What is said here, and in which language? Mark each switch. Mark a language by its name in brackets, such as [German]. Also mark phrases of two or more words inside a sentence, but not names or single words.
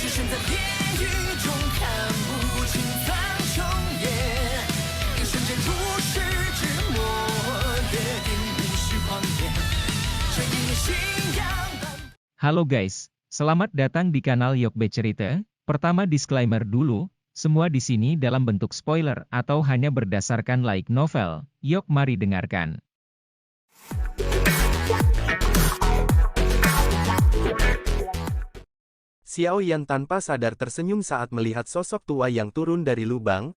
[Chinese] 在地狱中看不清苍穹野，一瞬间如释之末，约定无需狂野，这一念信仰。 [Indonesian] Halo guys, selamat datang di kanal Yokbe Cerita. Pertama disclaimer dulu, semua di sini dalam bentuk spoiler atau hanya berdasarkan [English] light novel. [Indonesian] Yok mari dengarkan. Xiao Yan tanpa sadar tersenyum saat melihat sosok tua yang turun dari lubang.